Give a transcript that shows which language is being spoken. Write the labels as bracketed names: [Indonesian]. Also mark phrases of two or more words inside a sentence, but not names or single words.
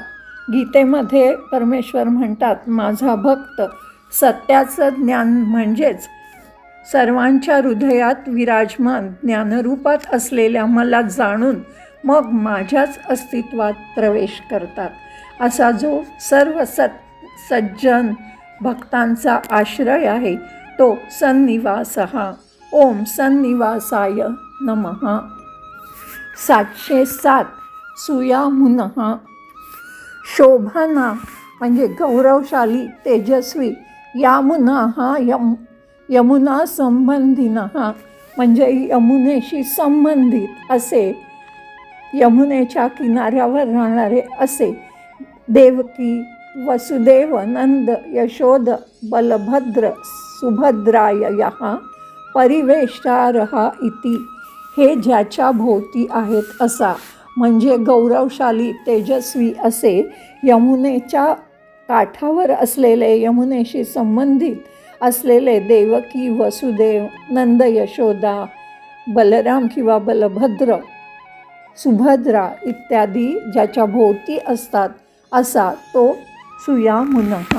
[Marathi] गीतेमध्ये परमेश्वर म्हणतात, माझा भक्त सत्याचं ज्ञान म्हणजेच सर्वांच्या हृदयात विराजमान ज्ञानरूपात असलेल्या मला जाणून मग माझ्याच अस्तित्वात प्रवेश करतात. असा जो सर्व सज्जन भक्तांचा आश्रय आहे तो सन्निवासः. [Sanskrit] ओम सन्निवासाय नमः. [Marathi] 707 [Sanskrit] सुयामुनः शोभना [Marathi] म्हणजे गौरवशाली तेजस्वी [Sanskrit] यामुनाः यमुना संबंधिनः [Marathi] म्हणजे यमुनेशी संबंधित असे यमुनेच्या किनाऱ्यावर राहणारे असे देवकी वसुदेव नंद यशोद बलभद्र सुभद्रायः [Sanskrit] परिवेष्टारः इति [Marathi] हे ज्याच्या भोवती आहेत असा म्हणजे गौरवशाली तेजस्वी असे यमुनेच्या काठावर असलेले यमुनेशी संबंधित असलेले देवकी वसुदेव नंद यशोदा बलराम किंवा बलभद्र सुभद्रा इत्यादी ज्याच्या भोवती असतात असा तो सुयामुनः.